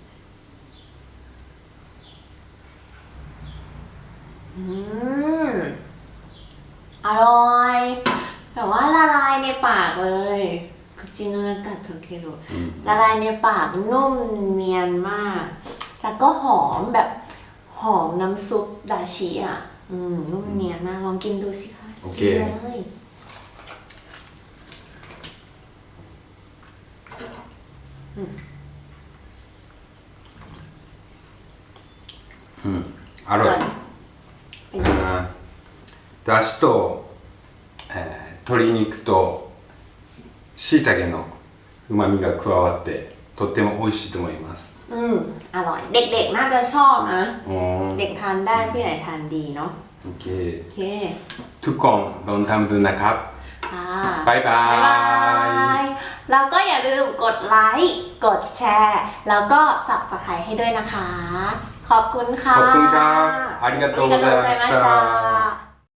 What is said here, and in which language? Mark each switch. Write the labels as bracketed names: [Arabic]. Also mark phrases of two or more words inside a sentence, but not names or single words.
[Thai] อร่อยแบบว่าละลายในปากเลย [Japanese] 口の中溶ける [Thai] ละลายในปากนุ่มเนียนมาก แล้วก็หอมแบบหอมน้ำซุปดาชิอ่ะนุ่มเนียนมากลองกินดูสิคะ โอเค กินเลย [Japanese] อร่อยだしと、鶏肉と椎茸の旨味が加わってとっても美味しいと思います [Thai] อร่อย เด็กๆน่าจะชอบนะ อ๋อ เด็กทานได้ผู้ใหญ่ทานดีเนาะ โอเค โอเค ทุกคนลองทำดูนะครับ ค่ะ บ๊ายบาย บ๊ายบายแล้วก็อย่าลืมกดไลค์กดแชร์ แล้วก็ Subscribe ให้ด้วยนะคะ ขอบคุณค่ะ ขอบคุณครับ [Japanese] ありがとうございましたありがとうございました